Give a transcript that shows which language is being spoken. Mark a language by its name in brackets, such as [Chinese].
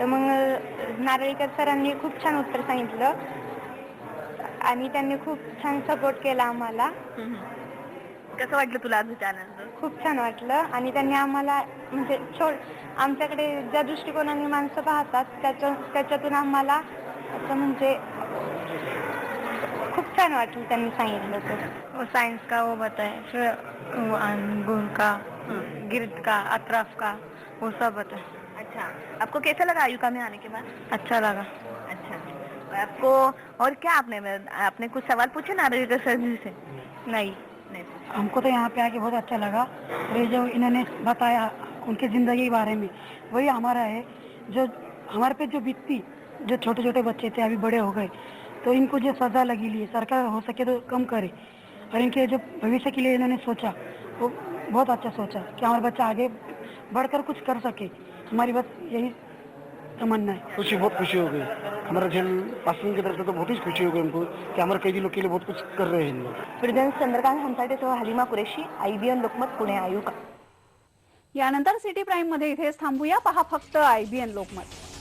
[Marathi] तर मग नारळीकर सरांनी खूप छान उत्तर सांगितलं आणि त्यांनी खूप छान सपोर्ट केला आम्हाला। कसं वाटलं तुला आज त्यानंतर? खूप छान वाटलं आणि त्यांनी आम्हाला म्हणजे आमच्याकडे ज्या दृष्टिकोनाने माणसं पाहतात त्याच्यातून आम्हाला असं म्हणजे खूप छान वाटलं त्यांनी सांगितलं। [Hindi] तो साइंस का वो बताए, फिर अंगूर का, गिरद का, अतराफ का, वो सब बताए। अच्छा, आपको कैसा लगा आयुका में आने के बाद? अच्छा लगा। अच्छा, आपको और क्या आपने कुछ सवाल पूछे नारळीकर सर जी से? नहीं। हमको तो यहाँ पे आके बहुत अच्छा लगा। ये जो इन्होंने बताया उनकी ज़िंदगी के बारे में, वही हमारा है। जो हमारे पे जो बीतती, जो छोटे छोटे बच्चे थे अभी बड़े हो गए, तो इनको जो सज़ा लगी ली सरकार हो सके तो कम करे, और इनके जो भविष्य के लिए इन्होंने सोचा वो बहुत अच्छा सोचा कि हमारा बच्चा आगे बढ़कर कुछ कर सके। हमारी बस यही तमन्ना है। बहुत खुशी हो गई हमारा जेल पासन की तरफ से, तो बहुत ही खुशी हो गई हमको कि हमारे कैदी लोग के लिए बहुत कुछ कर रहे हैं इन लोग। [Marathi] Prison Chandrakant हंसाटेसह Halima Qureshi, IBN Lokmat, Pune IUCAA. यानंतर सिटी प्राईम मध्ये इथेच थांबूया। पहा फक्त IBN लोकमत।